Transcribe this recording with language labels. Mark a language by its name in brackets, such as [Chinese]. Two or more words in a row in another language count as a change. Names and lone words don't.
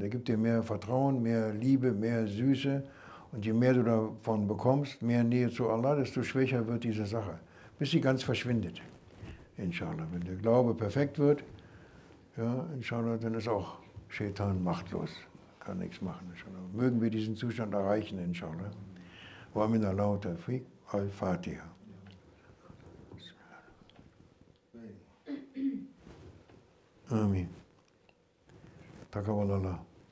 [German] Der gibt dir mehr Vertrauen, mehr Liebe, mehr Süße. Und je mehr du davon bekommst, mehr Nähe zu Allah, desto schwächer wird diese Sache, bis sie ganz verschwindet. Inshallah. Wenn der Glaube perfekt wird, ja, inshallah, dann ist auch Shaitan machtlos. Kann nichts machen, inshallah. Mögen wir diesen Zustand erreichen, inshallah. [Arabic] ومن الله التوفيق الفاتحة. آمين. تقبل الله.